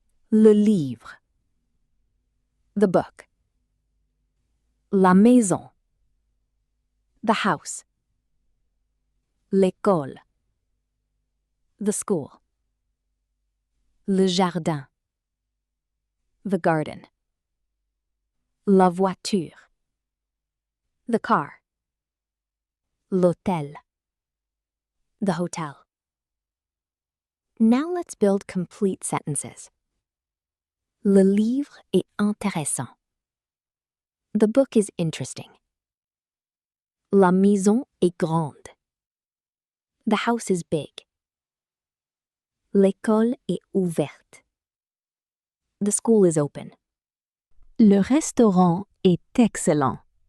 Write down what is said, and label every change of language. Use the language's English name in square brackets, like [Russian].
[French] Le livre. [English] The book. [French] La maison. [English] The house. [French] L'école. [English] The school. [French] Le jardin. [English] The garden. [French] La voiture. [English] The car. [French] L'hôtel. [English] The hotel. Now let's build complete sentences. [French] Le livre est intéressant. [English] The book is interesting. [French] La maison est grande. [English] The house is big. [French] L'école est ouverte. [English] The school is open. [French] Le restaurant est excellent.